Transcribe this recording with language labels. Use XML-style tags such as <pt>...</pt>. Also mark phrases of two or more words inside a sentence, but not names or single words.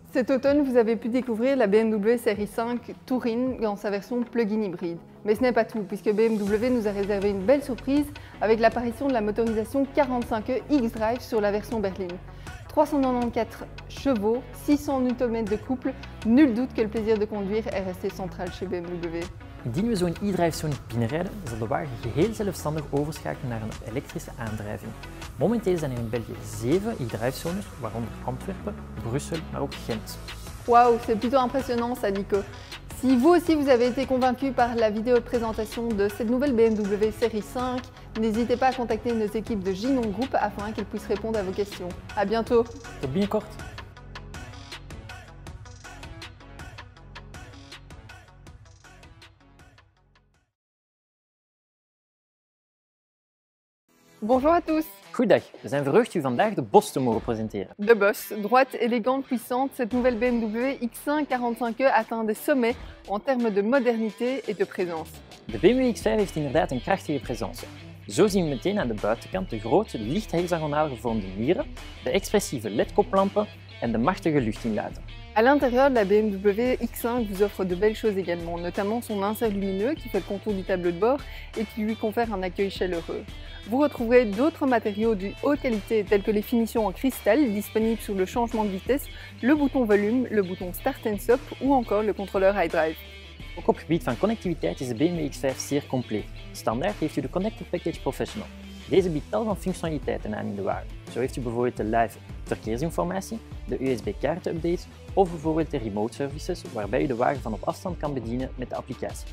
<fr>Cet automne, vous avez pu découvrir la BMW série 5 Touring dans sa version plug-in hybride. Mais ce n'est pas tout, puisque BMW nous a réservé une belle surprise avec l'apparition de la motorisation 45e X-Drive sur la version berline. 394 chevaux, 600 Nm de couple, nul doute que le plaisir de conduire est resté central chez BMW.</fr> <nl>Indien we zo'n e-drive zo niet binnenrijden, zal de wagen geheel zelfstandig overschakelen naar een elektrische aandrijving. Momenteel zijn er in België 7 e-drive zones, waaronder Antwerpen, Brussel, maar ook Gent.</nl> <fr>Waouh, c'est plutôt impressionnant ça Nico. Si vous aussi vous avez été convaincu par la vidéo de présentation de cette nouvelle BMW série 5, n'hésitez pas à contacter nos équipes de Gignon Group afin qu'elles puissent répondre à vos questions. À bientôt.</fr> <nl>Tot binnenkort!</nl> <fr>Bonjour à tous.</fr> <nl>Goedendag, we zijn verheugd u vandaag de Boss te mogen presenteren.</nl> <fr>De Boss, droite, élégante, puissante, cette nouvelle BMW X5 45e atteint des sommets en termes de modernité et de présence.</fr> <nl>De BMW X5 heeft inderdaad een krachtige presence. Zo zien we meteen aan de buitenkant de grote, licht hexagonaal gevormde mieren, de expressieve LED-koplampen en de machtige luchtinlaten.</nl> <fr>À l'intérieur de la BMW X5 vous offre de belles choses également, notamment son insert lumineux qui fait le contour du tableau de bord et qui lui confère un accueil chaleureux. Vous retrouverez d'autres matériaux de haute qualité tels que les finitions en cristal disponibles sous le changement de vitesse, le bouton volume, le bouton</fr> <en>Start and Stop</en> <fr>ou encore le contrôleur iDrive.</fr> <nl>Ook op het gebied van connectiviteit is de BMW X5 zeer compleet. Standaard heeft u de Connected Package Professional. Deze biedt tal van functionaliteiten aan in de wagen. Zo heeft u bijvoorbeeld de live verkeersinformatie, de USB-kaartenupdates of bijvoorbeeld de</nl> <en>remote services</en> <nl>waarbij u de wagen van op afstand kan bedienen met de applicatie.</nl>